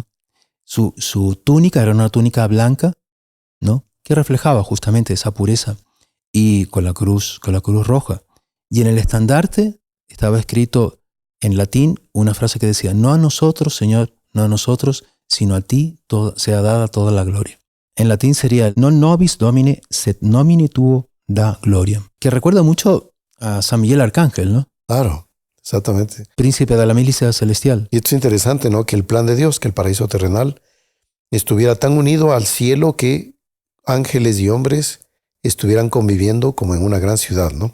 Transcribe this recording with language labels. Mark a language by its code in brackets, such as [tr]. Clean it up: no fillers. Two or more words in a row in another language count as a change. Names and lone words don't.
[es] Su túnica era una túnica blanca, ¿no? Que reflejaba justamente esa pureza, y con la cruz roja. Y en el estandarte estaba escrito en latín una frase que decía, no a nosotros, Señor, no a nosotros, sino a ti sea dada toda la gloria. En latín sería [la] non nobis domine, sed nomine tuo da gloria, [es] que recuerda mucho a San Miguel Arcángel, ¿no? Claro, exactamente. Príncipe de la milicia celestial. Y esto es interesante, ¿no? Que el plan de Dios, que el paraíso terrenal estuviera tan unido al cielo que ángeles y hombres estuvieran conviviendo como en una gran ciudad, ¿no?